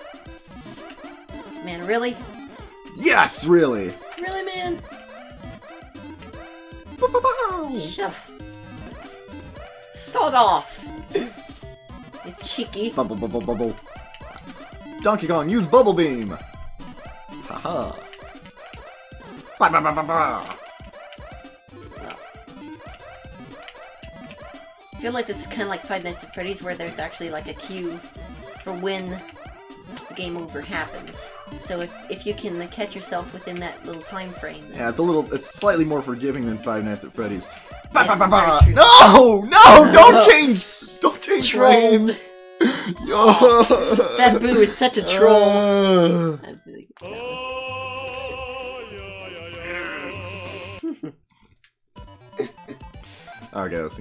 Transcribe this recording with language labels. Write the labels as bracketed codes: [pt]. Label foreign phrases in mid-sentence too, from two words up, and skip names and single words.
[en] Man, really? Yes, really. Really, man? Shut. Sod off. You cheeky. Bubble, bubble, bubble. Donkey Kong, use Bubble Beam! Haha. Ba ba ba ba ba! I feel like this is kind of like Five Nights at Freddy's, where there's actually like a queue for when the game over happens. So if you can catch yourself within that little time frame, then... Yeah, it's slightly more forgiving than Five Nights at Freddy's. Ba Yeah, ba ba ba! very true. No! No! Don't change Trolled. frames! Yo! That Boo is such a troll. Okay, let's see.